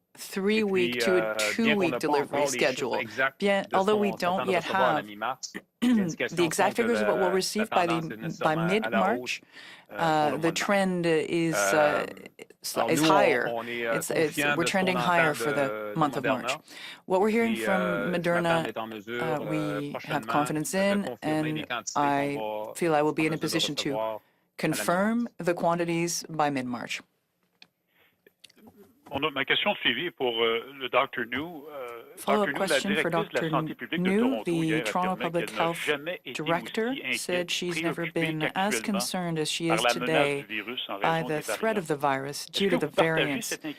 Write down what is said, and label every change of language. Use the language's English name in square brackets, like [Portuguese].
[English] 3-week to a 2-week delivery schedule. Although we don't yet have the exact figures of what we'll receive by mid-March, the trend is higher. We're trending higher for the month of March. What we're hearing from Moderna, we have confidence in, and I feel I will be in a position to confirm the quantities by mid-March. [French] Ma question suivie pour le Dr. [English] New. Follow-up question for Dr. New. The Toronto Public Health Director said she's never been as concerned as she is today by the threat of the virus due to the variants.